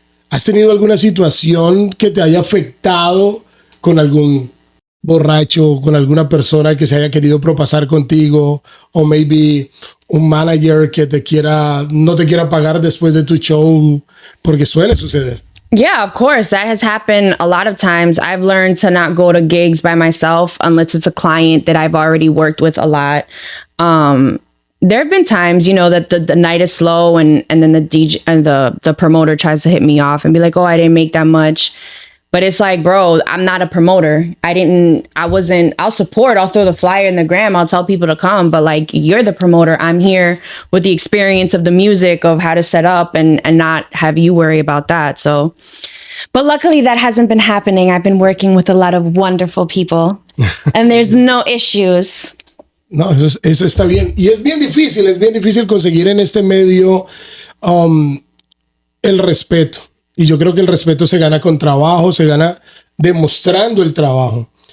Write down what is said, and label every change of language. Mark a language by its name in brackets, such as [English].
[Spanish] ¿Has tenido alguna situación que te haya afectado con algún borracho, con alguna persona que se haya querido propasar contigo, o maybe un manager que no te quiera pagar después de tu show? Porque suele suceder. [English] Yeah, of course. That has happened a lot of times. I've learned to not go to gigs by myself unless it's a client that I've already worked with a lot. There have been times, you know, that the night is slow and then the DJ and the promoter tries to hit me off and be like, oh, I didn't make that much. But it's like, bro, I'm not a promoter. I'll support, I'll throw the flyer in the gram, I'll tell people to come. But like, you're the promoter. I'm here with the experience of the music, of how to set up and not have you worry about that. So, but luckily that hasn't been happening. I've been working with a lot of wonderful people and there's no issues. [Spanish] No, eso está bien. Y es bien difícil conseguir en este medio el respeto. Y yo creo que el respeto se gana con trabajo, se gana demostrando el trabajo.